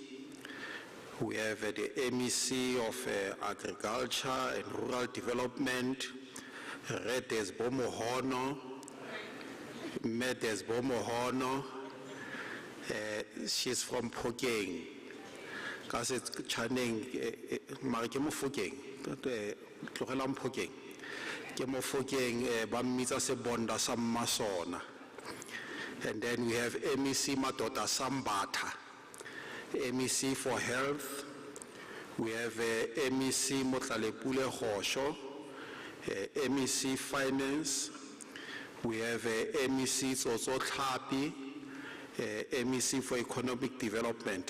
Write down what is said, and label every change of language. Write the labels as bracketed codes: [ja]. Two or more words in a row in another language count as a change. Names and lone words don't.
[en] We have the MEC of Agriculture and Rural Development, Redes Bomohono, Medes Bomohono. She's from Phokeng. Because it's Channing, Marikemo Phokeng, Tlogelang Phokeng. Kemo Phokeng, Bamisa Sebonda Sammasona. And then we have MEC Matota Sambata, MEC for Health. We have MEC Motlalepule Hosho, MEC Finance. We have MEC Tsotso Tlapi, MEC for Economic Development.